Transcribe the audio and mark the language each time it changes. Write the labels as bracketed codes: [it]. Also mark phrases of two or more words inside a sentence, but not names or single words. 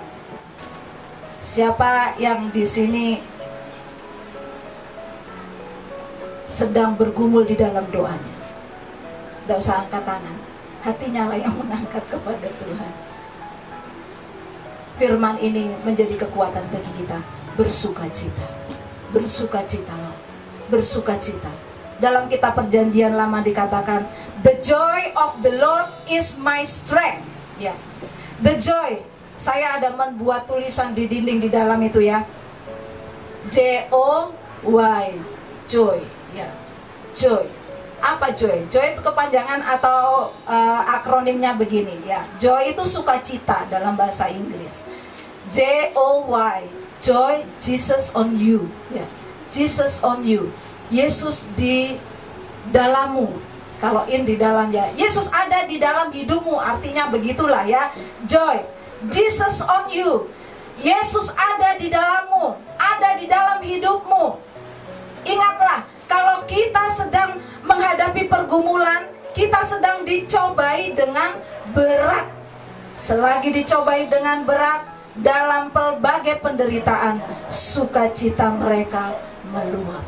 [id] Siapa yang di sini sedang bergumul di dalam doanya, tidak usah angkat tangan, hatinya lah yang mengangkat kepada Tuhan. Firman ini menjadi kekuatan bagi kita. Bersukacita, bersukacitalah, bersukacita. Dalam kitab Perjanjian Lama dikatakan, [en] the joy of the Lord is my strength. [id] Ya, [en] the joy. [id] Saya ada membuat tulisan di dinding di dalam itu, ya. J-O-Y, joy. Ya, joy. Apa joy? Joy itu kepanjangan atau akronimnya begini, ya. Joy itu sukacita dalam bahasa Inggris. [en] J-O-Y, joy, Jesus on you, ya. Jesus on you. [id] Yesus di dalammu. Kalau in di dalam, ya. Yesus ada di dalam hidupmu, artinya begitulah, ya. [en] Joy, Jesus on you. [id] Yesus ada di dalammu, ada di dalam hidupmu. Ingatlah, kalau kita sedang menghadapi pergumulan, kita sedang dicobai dengan berat. Selagi dicobai dengan berat, dalam pelbagai penderitaan, sukacita mereka meluap.